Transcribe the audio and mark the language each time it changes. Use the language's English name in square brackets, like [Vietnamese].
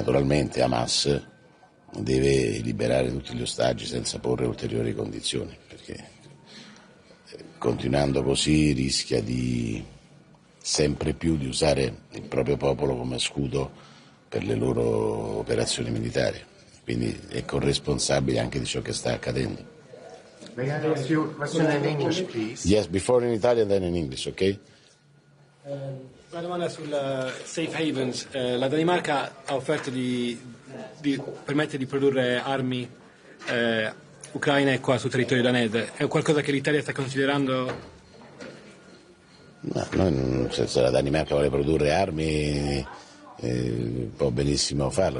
[Italian] Naturalmente Hamas deve liberare tutti gli ostaggi senza porre ulteriori condizioni, perché continuando così rischia di sempre più di usare il proprio popolo come scudo per le loro operazioni militari, quindi è corresponsabile anche di ciò che sta accadendo. [English] May I ask you a question in English, please? Yes, before in Italian, then in English, ok? [Italian] Una domanda sul safe havens. La Danimarca ha offerto di permettere di produrre armi ucraine qua sul territorio danese. È qualcosa che l'Italia sta considerando? No, noi, nel senso, la Danimarca vuole produrre armi, può benissimo farlo.